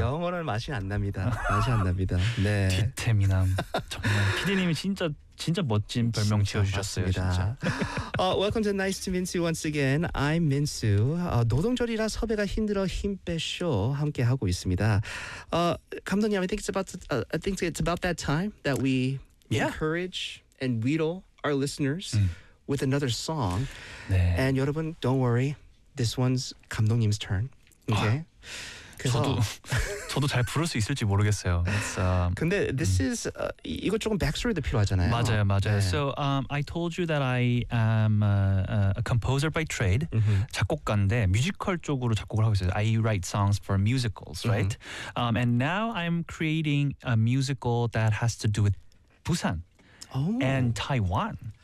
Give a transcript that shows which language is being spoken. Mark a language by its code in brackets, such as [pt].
[ko] 영어는 맛이 안 납니다. 맛이 안 납니다. 네. 뒤태미남. 정말 PD님이 진짜 멋진 별명 진짜 지어주셨어요. 맞습니다. 진짜. [en] Welcome to Nice to Minsu once again. I'm Minsu. [ko] 노동절이라 섭외가 힘들어 힘 빼쇼 함께 하고 있습니다. [en] 감독님, I think it's about I think it's about that time that we encourage and wheedle our listeners with another song. [ko] 네. [en] And 여러분, don't worry. This one's 감독님's turn. Okay. [ko] 저도 잘 부를 수 있을지 모르겠어요. [en] It's, [ko] 근데 [en] this is [ko] 이거 조금 backstory도 필요하잖아요. 맞아요. [en] 네. So I told you that I am a composer by trade. [ko] 작곡가인데 뮤지컬 쪽으로 작곡을 하고 있어요. [en] I write songs for musicals, right? And now I'm creating a musical that has to do with Busan and Taiwan.